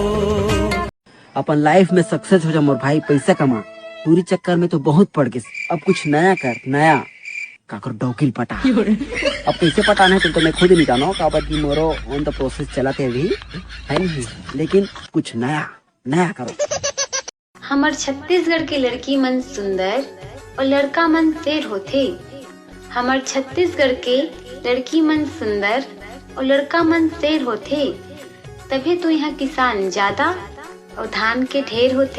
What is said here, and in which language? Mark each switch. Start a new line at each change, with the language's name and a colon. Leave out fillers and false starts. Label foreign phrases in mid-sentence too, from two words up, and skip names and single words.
Chhattisgarhi: अपन लाइफ में सक्सेस हो जा मोर भाई, पैसा कमा। पूरी चक्कर में तो बहुत पड़ गए, अब कुछ नया कर, नया काकर डोकिल पटा। अब कैसे पटाना है तो मैं खुद नहीं जानो, काबर मोरो
English: on the process
Chhattisgarhi: चलाते अभी है नहीं, लेकिन कुछ नया नया करो। हमार छत्तीसगढ़ के लड़की मन सुंदर और लड़का मन शेर होथे। हमार छत्तीसगढ़ के लड़की मन सुंदर और लड़का मन शेर होथे, तभी तो यहाँ किसान ज्यादा और धान के ढेर होते।